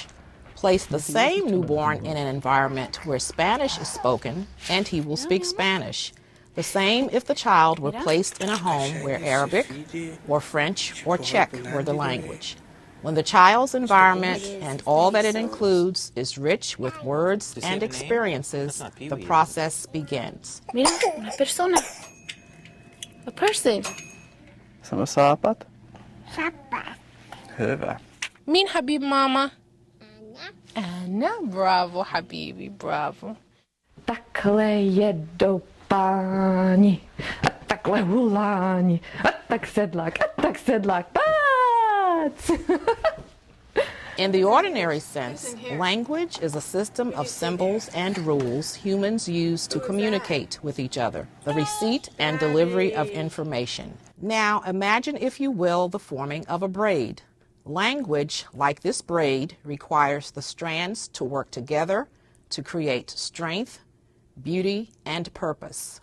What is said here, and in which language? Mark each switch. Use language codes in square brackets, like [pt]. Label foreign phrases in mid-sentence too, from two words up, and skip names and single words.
[en] Place the same newborn in an environment where Spanish is spoken, and he will speak Spanish. The same if the child were placed in a home where Arabic or French or Czech were the language. When the child's environment and all that it includes is rich with words and experiences, the process begins. [es] Mira, una persona. [en] A person. Som sapat. Papa. [fi] Hyvä. [ar] مين حبيب ماما؟ أنا برافو حبيبي برافو [cs] Takhle jedou páni, a takhle huláni, a tak sedlák, pác! [en] In the ordinary sense, language is a system of symbols and rules humans use to communicate with each other, the receipt and delivery of information. Now, imagine, if you will, the forming of a braid. Language, like this braid, requires the strands to work together to create strength, beauty, and purpose.